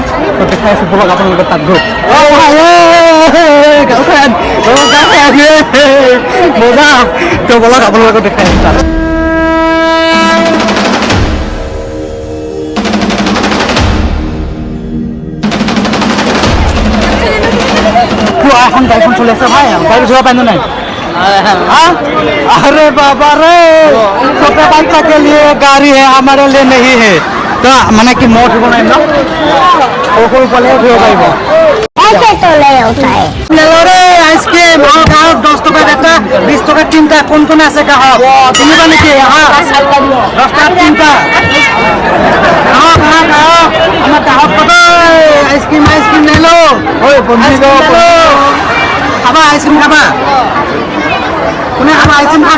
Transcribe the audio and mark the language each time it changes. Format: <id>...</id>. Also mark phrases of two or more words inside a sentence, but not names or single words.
<as>তো দেখাই আছোঁ বলক আপোনালোকে তাত গৈ। গাৰ্লফ্ৰেণ্ড মজা। তো বলক আপোনালোকক দেখাই আছোঁ তাত। পুৰা এখন গাড়ীখন চলি আছে ভাই, গাড়ী চলাব পাৰিম নাই?</as> <hi>अरे बाबा रे, छोटे बच्चा के लिए गाड़ी है, हमारे लिए नहीं है।</hi> <as>तो মানে কি মই উঠিব নোৱাৰিম ন? সৰু পোৱালিহে উঠিব পাৰিব।</as> <hi>ऐसे तो नहीं होता है।</hi> <as>আইচক্ৰীম গাঁৱত 10 টকা এটা, 20 টকা তিনিটা। কোন কোন আছে গাঁৱত? কিনিবা নেকি? 10 টকা তিনিটা। আমাৰ গাঁৱত কত আইচক্ৰীম লৈ লো। খাবা আইচক্ৰীম খাবা? কোনে খাবা আইচক্ৰীম খাব?</as>